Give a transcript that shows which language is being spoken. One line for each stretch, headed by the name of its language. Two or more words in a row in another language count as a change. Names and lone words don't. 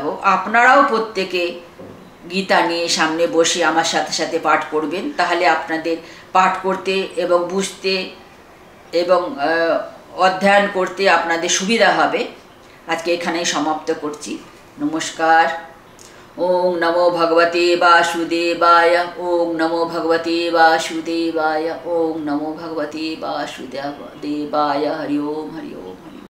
Bangla: আপনারাও প্রত্যেকে গীতা নিয়ে সামনে বসে আমার সাথে সাথে পাঠ করবেন, তাহলে আপনাদের পাঠ করতে এবং বুঝতে এবং অধ্যয়ন করতে আপনাদের সুবিধা হবে। আজকে এখানেই সমাপ্ত করছি। নমস্কার।
Sanskrit: ॐ नमो भगवते वासुदेवाय, ॐ नमो भगवते वासुदेवाय, ॐ नमो भगवते वासुदेवाय। हरि ओम्, हरि ओम्।